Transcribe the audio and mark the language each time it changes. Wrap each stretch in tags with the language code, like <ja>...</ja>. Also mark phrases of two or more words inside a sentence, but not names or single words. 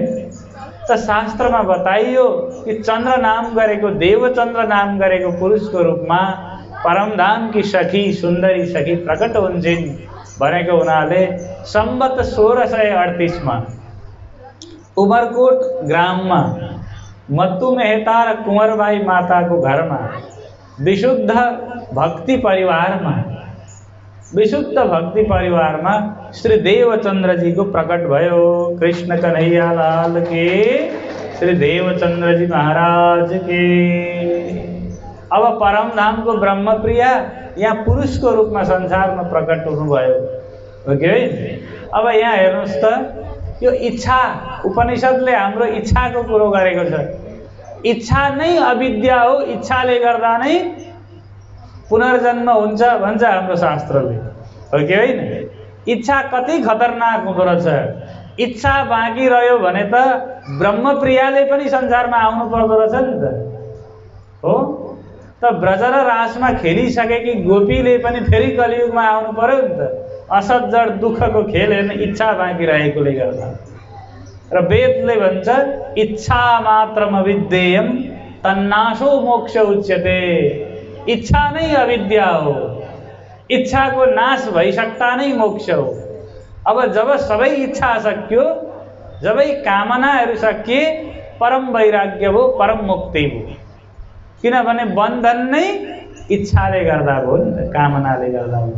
<ne>त शास्त्रमा बताइयो कि चन्द्र नाम गरेको, देवचन्द्र नाम गरेको पुरुषको रूपमा परमधाम की सखी, सुन्दरी सखी प्रकट हुन्छन् भनेको हुनाले सम्बत 1638 मा उमरकोट ग्राममा मत्तु मेहता र कुंवरबाई माताको घरमा विशुद्ध भक्ति परिवारमा श्री देवचन्द्र जी को प्रकट भयो।</ne> <hi>कृष्ण कन्हैया लाल के, श्री देवचन्द्र जी महाराज के।</hi> <ne>अब परमधाम को ब्रह्मप्रिया यहाँ</ne> <hi>पुरुष को रूप में संसार में</hi> <ne>प्रकट हुनुभयो। हो कि है? अब यहाँ हेर्नुहोस् त, यो इच्छा, उपनिषदले हाम्रो इच्छाको कुरो गरेको छ। इच्छा नै अविद्या हो, इच्छाले गर्दा नै पुनर्जन्म हुन्छ भन्छ हाम्रो शास्त्रले। हो कि होइन? इच्छा कति खतरनाक हुँदो रहेछ। इच्छा बाँकी रह्यो भने त ब्रह्मप्रियाले पनि संसारमा आउनु पर्दो रहेछ नि त। हो त ब्रज र रासमा खेलिसकेकी गोपीले पनि फेरि कलियुगमा आउनु पर्यो नि त। असज्जड दुःखको खेल हेर्न इच्छा बाँकी रहेकोले गर्दा। र वेदले भन्छ</ne> <sa>इच्छा मात्रम अविद्येयम तन्नाशो मोक्ष उच्यते।</sa> <ne>इच्छा नै अविद्या हो, इच्छाको नाश भइसक्दा नै मोक्ष हो। अब जब सबै इच्छा सकियो, जबै कामनाहरू सकिए, परम वैराग्य भयो, परम मुक्ति भयो। किनभने बन्धन नै इच्छाले गर्दा भयो नि त, कामनाले गर्दा भयो।</ne>